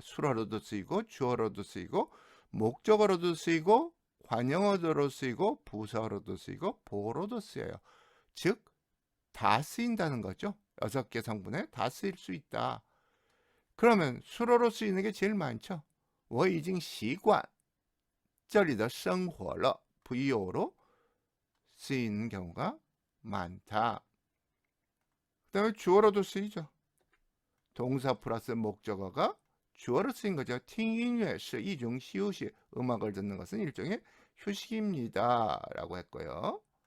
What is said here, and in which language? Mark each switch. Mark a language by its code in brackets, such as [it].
[ko] 수어로도 쓰이고 주어로도 쓰이고 목적어로도 쓰이고 관용어로 쓰이고 부사어로도 쓰이고 보어로도 쓰여요. 즉 다 쓰인다는 거죠. 6개 성분에 다 쓰일 수 있다. 그러면 수어로 쓰이는 게 제일 많죠. [zh] 我已经习惯这里的生活了. [ko] VO로 쓰이는 경우가 많다. 그 다음에 주어로도 쓰이죠. 동사 플러스 목적어가 주어로 쓰인 거죠. [zh] 听音乐是一种休息. [ko] 음악을 듣는 것은 일종의 휴식입니다. 라고 했고요.